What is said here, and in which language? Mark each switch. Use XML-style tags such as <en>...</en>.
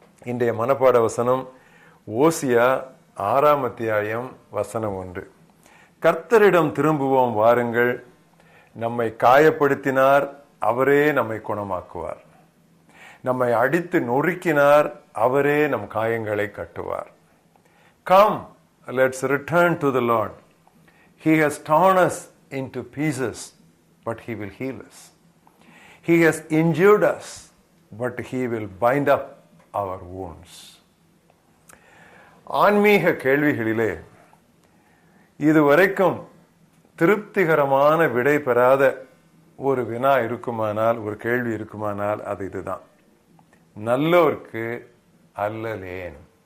<ta>இன்றைய மனப்பாட வசனம் ஓசியா 6ஆம் அத்தியாயம் வசனம் 1. கர்த்தரிடம் திரும்புவோம் வாருங்கள், நம்மை காயப்படுத்தினார், அவரே நம்மை குணமாக்குவார். நம்மை அடித்து நொறுக்கினார், அவரே நம் காயங்களை கட்டுவார்.</ta> <en>Come, let's return to the Lord. He has torn us into pieces, but he will heal us. He has injured us, but he will bind up our wounds.</en> <ta>ஆன்மீக கேள்விகளிலே இதுவரைக்கும் திருப்திகரமான விடை பெறாத ஒரு வினா இருக்குமானால், ஒரு கேள்வி இருக்குமானால் அது இதுதான்: நல்லோர்க்கு அல்லலேன்?</ta>